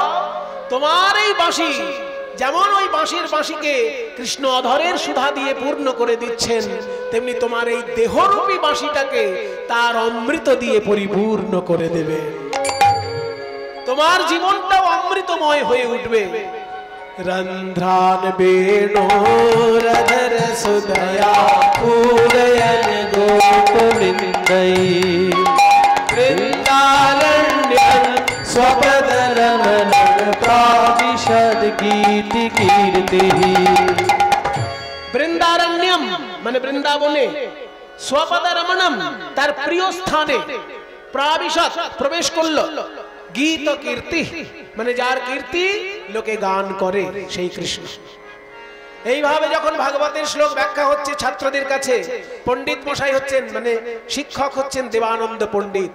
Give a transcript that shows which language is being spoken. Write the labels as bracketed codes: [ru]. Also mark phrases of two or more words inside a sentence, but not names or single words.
[bn] তোমার এই বাঁশি যেমন ওই বাঁশির বাঁশিকে কৃষ্ণ অধরের সুধা দিয়ে পূর্ণ করে দিচ্ছেন, তেমনি তোমার এই দেহরূপী বাঁশিটাকে তার অমৃত দিয়ে পরিপূর্ণ করে দেবে। তোমার জীবনটাও অমৃতময় হয়ে উঠবে। [sa] রন্ধ্রান বেনো রধর সুদয়া पूरयन गोपवृन्दै वृन्दारण्यं स्वपदरमणं प्राविशद गीति कीर्तिः। [bn] বৃন্দারণ্যম মানে বৃন্দাবনে, স্বপদরমণম তার প্রিয় স্থানে, প্রাবিশদ প্রবেশ করলো, গীত কীর্তি মানে যার কীর্তি লোকে গান করে সেই কৃষ্ণ। এইভাবে যখন ভাগবতের শ্লোক ব্যাখ্যা হচ্ছে ছাত্রদের কাছে, পণ্ডিত মশাই হচ্ছেন মানে শিক্ষক হচ্ছেন দেবানন্দ পণ্ডিত।